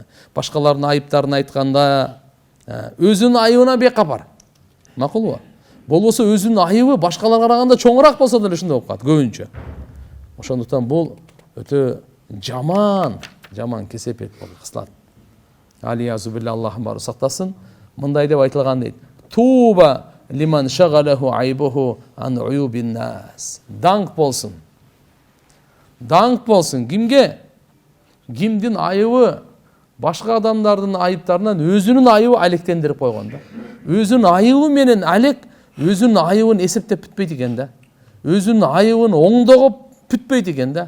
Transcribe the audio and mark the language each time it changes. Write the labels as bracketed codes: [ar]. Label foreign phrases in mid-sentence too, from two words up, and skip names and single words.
[ky] Башкалардын айыптарын айтканда өзүнүн айыбына бейкапар. Макулбу? Болбосо өзүнүн айыбы башкаларга караганда чоңураак болсо деле ушундай болуп калат көбүнчө. Ошондуктан бул өтө жаман кесепет болуп кылат. [ar] العياذ بالله, [ky] Аллахым бары сактасын. Мындай деп айтылган дейт. [ar] طوبى لمن شغله عيبه عن عيوب الناس. [ky] Даңк болсун. Даңк болсун кимге? Кимдин айыбы башка адамдардын айыптарынан өзүнүн айыбы алектендирип койгон да. Өзүнүн айыбы менен алек өзүнүн айыбын эсептеп бүтпөйт экен да. Өзүнүн айыбын оңдогоп бүтпөйт экен да.